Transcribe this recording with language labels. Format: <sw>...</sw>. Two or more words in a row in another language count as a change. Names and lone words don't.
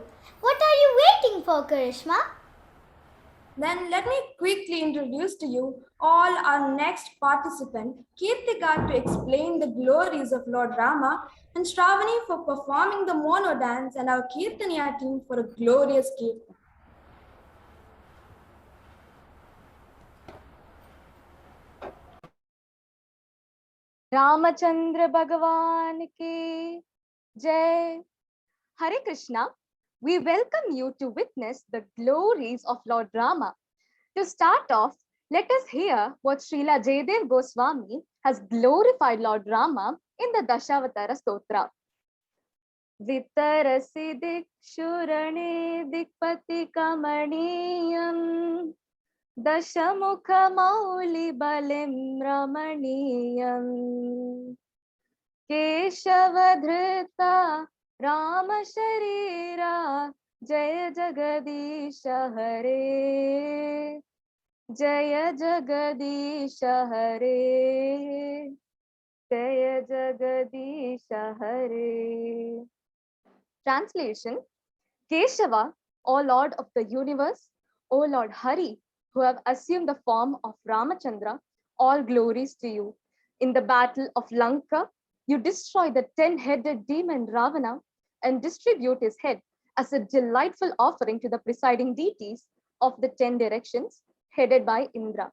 <en>What are you waiting for, Karishma? Then let me quickly introduce to you all our next participant, Kirtika, to explain the glories of Lord Rama, and Shravani for performing the mono dance, and our Kirtaniya team for a glorious Kirtan.</en> <hi>रामचंद्र भगवान की जय. हरे कृष्ण,</hi> <en>we welcome you to witness the glories of Lord Rama. To start off, let us hear what Srila Jayadev Goswami has glorified Lord Rama in the Dashavatara Stotra.</en> <sa>वितरसि दिक्षुरने दिक्पति कमनीयम् दशमुख मौलि बलिम् रमणीयम् केशवधृत राम शरीर जय जगदीश हरे जय जगदीश हरे जय जगदीश हरे.</sa> <en>Translation: Keshava, O Lord of the universe, O Lord Hari, who have assumed the form of Ramachandra, all glories to you. In the battle of Lanka, you destroy the 10-headed demon Ravana and distribute his head as a delightful offering to the presiding deities of the 10 directions, headed by Indra.</en>